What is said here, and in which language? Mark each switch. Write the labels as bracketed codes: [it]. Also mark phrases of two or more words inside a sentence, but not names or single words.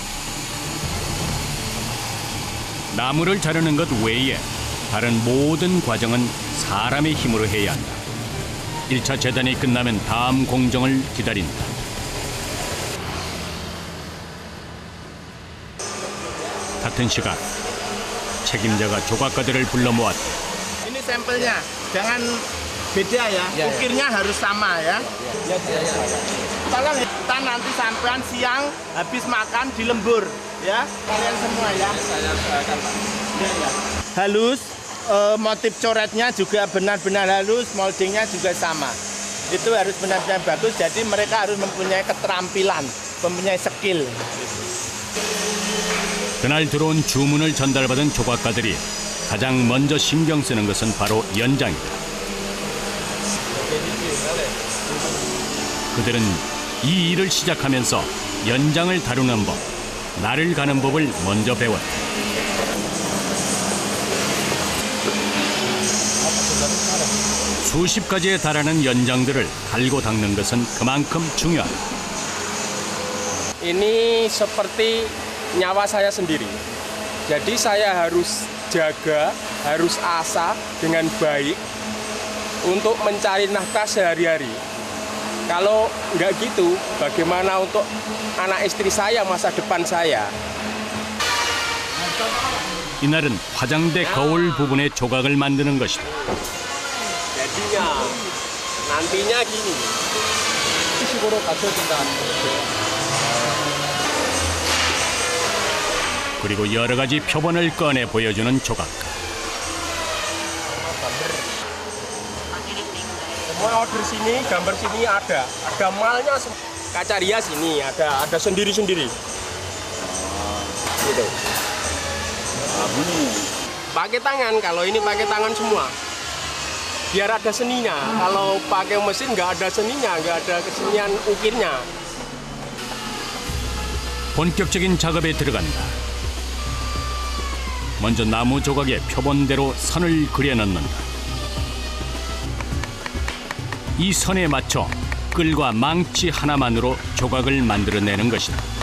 [ko] 나무를 자르는 것 외에 다른 모든 과정은 사람의 힘으로 해야 한다. 1차 재단이 끝나면 다음 공정을 기다린다. 같은 시각 책임자가 조각가들을 불러 모았다. [id] Ini sampelnya, jangan beda ya. Ukirnya harus sama ya. Tolong kita nanti sampean siang habis makan di lembur ya. Kalian semua ya. Saya akan halus, motif coretnya juga benar-benar halus, moldingnya juga sama. Itu harus benar-benar bagus. Jadi mereka harus mempunyai keterampilan, mempunyai skill. [ko] 그날 들어온 주문을 전달받은 조각가들이 가장 먼저 신경 쓰는 것은 바로 연장이다. 그들은 이 일을 시작하면서 연장을 다루는 법, 날을 가는 법을 먼저 배웠다. 수십 가지에 달하는 연장들을 갈고 닦는 것은 그만큼 중요하다. [id] Ini seperti nyawa saya sendiri. Jadi saya harus jaga, harus asah dengan baik untuk mencari nafkah sehari-hari. Kalau nggak gitu, bagaimana untuk anak istri saya, masa depan saya? [ko] 이날은 화장대 거울 부분의 조각을 만드는 것이다. [id] Jadinya, nantinya gini. [ko] 식으로 갖춰진다. 그리고 여러 가지 표본을 꺼내 보여주는 조각가. [id] Semua order sini, gambar sini ada malnya. Kaca rias ini ada sendiri-sendiri. Gitu. Pakai tangan, kalau ini pakai tangan semua. Biar ada seninya. Kalau pakai mesin nggak ada seninya, nggak ada kesenian ukirnya. [ko] 본격적인 작업에 들어간다. 먼저 나무 조각의 표본대로 선을 그려넣는다. 이 선에 맞춰 끌과 망치 하나만으로 조각을 만들어내는 것이다.